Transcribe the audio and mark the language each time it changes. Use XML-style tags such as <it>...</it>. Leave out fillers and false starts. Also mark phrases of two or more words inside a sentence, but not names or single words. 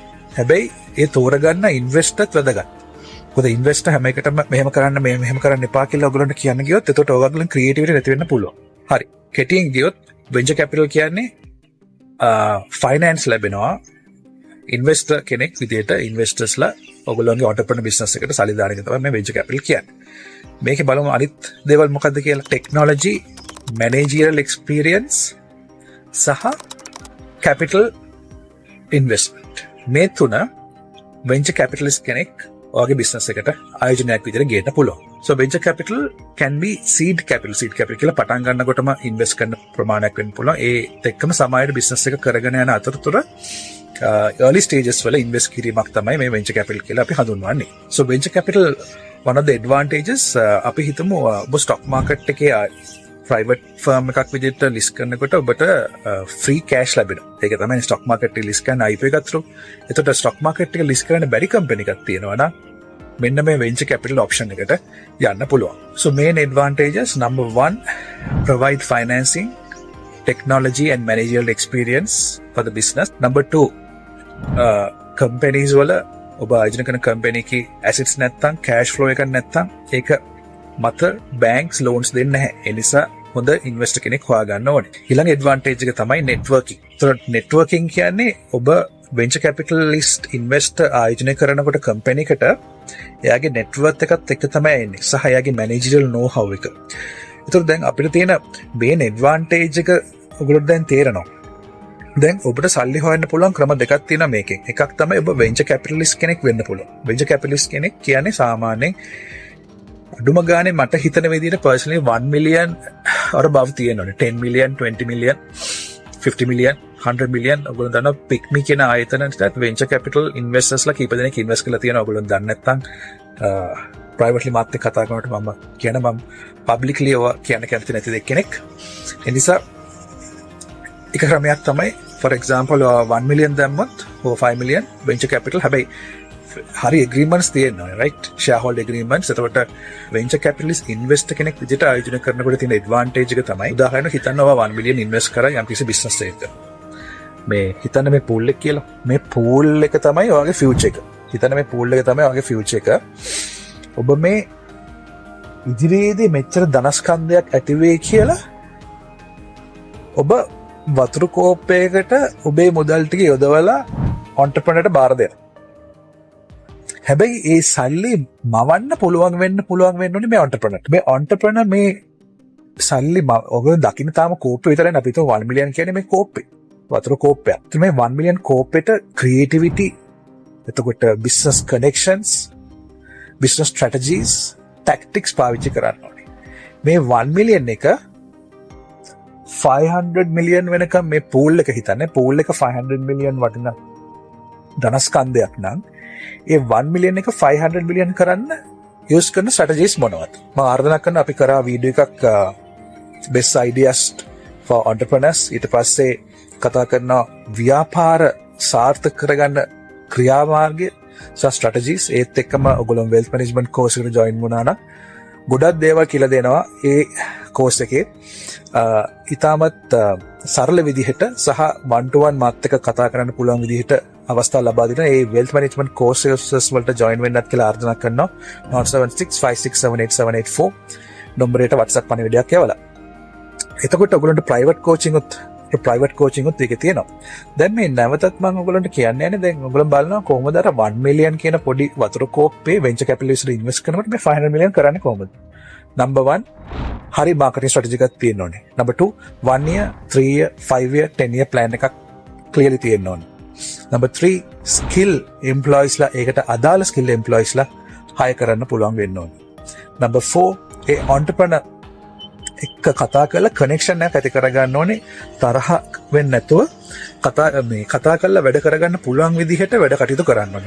<si>හැබැයි ඒ තෝරගන්න ඉන්වෙස්ටර්ත් වැදගත්. මොකද ඉන්වෙස්ටර් හැම එකටම මෙහෙම කරන්න එපා කියලා ඔයගොල්ලන්ට කියන්න ගියොත් එතකොට ඔයගොල්ලන් ක්‍රියේටිවිටි නැති වෙන්න පුළුවන්. හරි. කෙටියෙන් ගියොත්</si> <en>venture capital</en> <si>කියන්නේ finance ලැබෙනවා investor කෙනෙක් විදියට investors-ලා ඔයගොල්ලෝගේ</si> <en>entrepreneur business</en> <si>එකට සල්ලි දාන එක තමයි මේ</si> <en>venture capital</en> <si>කියන්නේ. මේකේ බලමු අනිත් දේවල් මොකද්ද කියලා.</si> <en>technology, managerial experience සහ capital investment.</en> <si>මේ තුන</si> <en>venture capitalist</en> <si>කෙනෙක් ඔයගේ business එකට ආයෝජනයක් විදියට ගේන්න පුළුවන්.</si> <en>So venture capital can be seed capital. Seed capital</en> <si>කියලා පටන් ගන්නකොටම invest කරන ප්‍රමාණයක් වෙන්න පුළුවන්. ඒත් එක්කම සමාජයේ business එක කරගෙන යන අතරතුර</si> <en>early stages</en> <si>වල invest කිරීමක් තමයි මේ</si> <en>venture capital</en> <si>කියලා අපි හඳුන්වන්නේ.</si> <en>So venture capital one of the advantages</en> <si>අපි හිතමු ඔබ</si> <en>stock market</en> <si>එකේ</si> <en>private firm</en> <si>එකක් විදිහට list කරනකොට ඔබට</si> <en>free cash</en> <si>ලැබෙනවා. ඒක තමයි</si> <en>stock market</en> <si>එකේ list කරන IPO එකත් through. එතකොට</si> <en>stock market</en> <si>එක list කරන්න බැරි company එකක් තියෙනවා නම් මෙන්න මේ</si> <en>venture capital option</en> <si>එකට යන්න පුළුවන්.</si> <en>So main advantages number 1 provide financing, technology and managerial experience for the business. Number 2 companies</en> <si>වල ඔබ ආයෝජනය කරන company එකේ assets නැත්තම්</si> <en>cash flow</en> <si>එකක් නැත්තම් ඒක මත banks loans දෙන්නේ නැහැ. ඒ නිසා හොඳ investor කෙනෙක් හොයාගන්න ඕනේ. ඊළඟ advantage එක තමයි networking. ඒතකොට networking කියන්නේ ඔබ</si> <en>venture capitalist investor</en> <si>ආයෝජනය කරනකොට company එකට එයාගේ network එකත් එක්ක තමයි එන්නේ සහ එයාගේ</si> <en>managerial know how</en> <si>එක. ඒතකොට දැන් අපිට තියෙන</si> <en>main advantage</en> <si>එක ඔයගොල්ලෝ දැන් තේරෙනවා. දැන් ඔබට සල්ලි හොයන්න පුළුවන් ක්‍රම දෙකක් තියෙනවා මේකෙන්. එකක් තමයි ඔබ</si> <en>venture capitalist</en> <si>කෙනෙක් වෙන්න පුළුවන්.</si> <en>venture capitalist</en> <si>කෙනෙක් කියන්නේ සාමාන්‍යයෙන් අඩුම ගානේ මට හිතන විදිහට</si> <en>personally 1 million or above</en> <si>තියෙනවනේ.</si> <en>10 million, 20 million, 50 million, 100 million</en> <si>ඔයගොල්ලෝ දන්නවා පික්මි කියන ආයතනයට</si> <en>venture capital investorsලා</en> <si>කීප දෙනෙක් ඉන්වෙස්ට් කරලා තියෙනවා. ඔයගොල්ලෝ දන්නේ නැත්නම් ප්‍රයිවට්ලි මාත් එක්ක කතා කරනකොට මම පබ්ලික්ලි ඔය කියන්න කැමති නැති දෙයක් කෙනෙක්. ඒ නිසා එක ක්‍රමයක් තමයි</si> <en>for example 1 million</en> <si>දැම්මොත්</si> <en>or 5 million venture capital</en> <si>හැබැයි හරි agreements තියෙනවා</si> <en>right shareholder agreements.</en> <si>එතකොට</si> <en>venture capitalist investor</en> <si>කෙනෙක් විදිහට ආයෝජනය කරනකොට තියෙන advantage එක තමයි උදාහරණයක් හිතන්න ඔයා</si> <en>1 million invest</en> <si>කරා යම්කිසි business එකක. මේ හිතන්න මේ pool එක කියලා. මේ pool එක තමයි ඔයාගේ future එක. හිතන්න මේ pool එක තමයි ඔයාගේ future එක. ඔබ මේ ඉදිරියේදී මෙච්චර ධනස්කන්ධයක් ඇති වෙයි කියලා ඔබ වතුරු කෝප්පයකට ඔබේ මුදල් ටික යොදවලා entrepreneurට බාර දෙනවා. හැබැයි ඒ සල්ලි මවන්න පුළුවන් වෙන්න ඕනේ මේ entrepreneur. මේ entrepreneur මේ සල්ලි ඔයගොල්ලෝ දකින්න තාම කෝප්පේ විතරයි අපි හිතුව 1 million කියන්නේ මේ කෝප්පේ. වතුරු කෝප්පයක්. ඉතින් මේ 1 million කෝප්පෙට creativity එතකොට</si> <en>business connections, business strategies, tactics</en> <si>පාවිච්චි කරන්න ඕනේ. මේ 1 million එක 500 million වෙනකම් මේ pool එක හිතන්නේ pool එක 500 million වටින ධනස්කන්ධයක් නම් ඒ 1 million එක 500 million කරන්න use කරන strategies මොනවද? මම ආරාධනා කරනවා අපි කරා වීඩියෝ එකක්</si> <en>best ideas for entrepreneurs.</en> <si>ඊට පස්සේ කතා කරන ව්‍යාපාර සාර්ථක කරගන්න ක්‍රියාමාර්ගය සහ strategies ඒත් එක්කම ඔයගොල්ලෝ</si> <en>wealth management course</en> <si>එකට join වුණා නම් ගොඩක් දේවල් කියලා දෙනවා ඒ course එකේ. ඉතාමත් සරල විදිහට සහ</si> <en>one to one</en> <si>මාත් එක්ක කතා කරන්න පුළුවන් විදිහට අවස්ථා ලබා දෙන ඒ</si> <en>wealth management courses</en> <si>වලට join වෙන්නත් කියලා ආරාධනා කරනවා. 9765678784 නම්බරයට WhatsApp පණිවිඩයක් යවලා. එතකොට ඔයගොල්ලන්ට</si> <en>private coaching</en> <si>උත් ඒකේ තියෙනවා. දැන් මේ නැවතත් මම ඔයගොල්ලන්ට කියන්නේ නැහැ දැන් ඔයගොල්ලෝ බලනවා කොහොමද අර 1 million කියන පොඩි වතුර කෝප්පේ</si> <en>venture capitalist</en> <si>ඉන්වෙස්ට් කරනකොට මේ 500 million කරන්නේ කොහොමද? number 1 හරි</si> <en>marketing strategy</en> <si>එකක් තියෙන්න ඕනේ.</si> <en>number 2 1 year 3 year 5 year 10 year plan එකක් clearly</en> <si>තියෙන්න ඕනේ.</si> <en>number 3 skill employees</en> <si>ලා ඒකට අදාළ</si> <en>skill employees</en> <si>ලා hire කරන්න පුළුවන් වෙන්න ඕනේ. number 4 ඒ entrepreneur එක්ක කතා කරලා කනෙක්ෂන් එකක් ඇති කරගන්න ඕනේ. තරහ වෙන්නේ නැතුව කතා කරලා වැඩ කරගන්න පුළුවන් විදිහට වැඩ කටයුතු කරන්න ඕනේ.</si>